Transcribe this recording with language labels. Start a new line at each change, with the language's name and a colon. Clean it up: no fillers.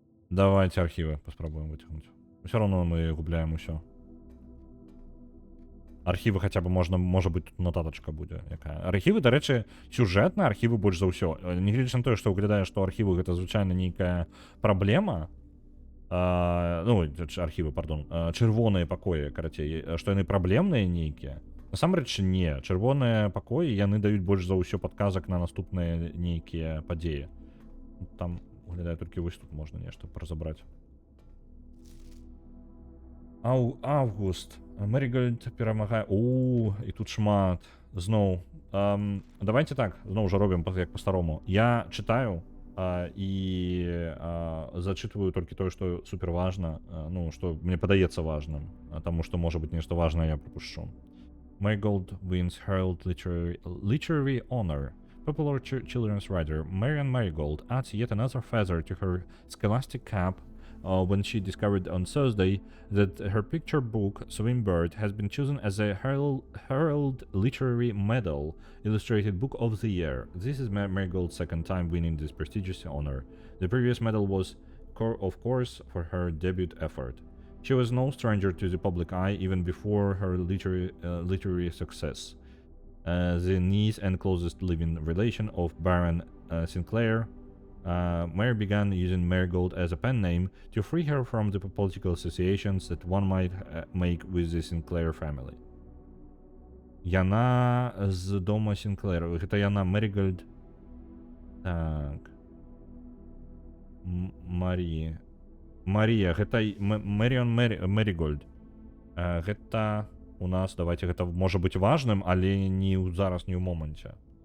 Russian: Давайте архивы попробуем вытянуть. Все равно мы
Belarusian: губляем усё. Архівы
Russian: хотя бы
Belarusian: можна,
Russian: может быть,
Belarusian: тут нотаточка будзе якая. Архівы, дарэчы, сюжэтныя архівы больш за ўсё. Нягледзячы на тое, што выглядае, што архівы гэта звычайна нейкая праблема. Ну, архівы, пардон. Чырвоныя пакоі, карацей, што яны праблемныя нейкія. Насамрэч не, чырвоныя пакоі яны даюць больш за ўсё падказак на наступныя нейкія падзеі. Там выглядае толькі вось тут можна нешта разабраць. Август. Мэрігольд перамагае. І тут шмат. Зноў. Давайте так, зноў жа робім як па-старому. Я чытаю і зачытваю толькі тое, што супер важна, ну, што мне падаецца важным, таму што можа быць нешта важнае я прапушчу.
English: Marigold wins Herald Literary Honor. Popular children's writer Marianne Marigold adds yet another feather to her scholastic cap when she discovered on Thursday that her picture book, Swimbird, has been chosen as a Herald Literary Medal Illustrated Book of the Year. This is Marigold's second time winning this prestigious honor. The previous medal was, of course, for her debut effort. She was no stranger to the public eye even before her literary success. The niece and closest living relation of Baron Sinclair, Mary began using Marigold as a pen name to free her from the political associations that one might make with the Sinclair family.
Belarusian: Яна з дома Сінклер. Гэта яна Marigold. Так. Марія, гэта Мэрион Marigold. Гэта у нас, давайте, гэта можа быць важным, але не зараз, не ў моманце.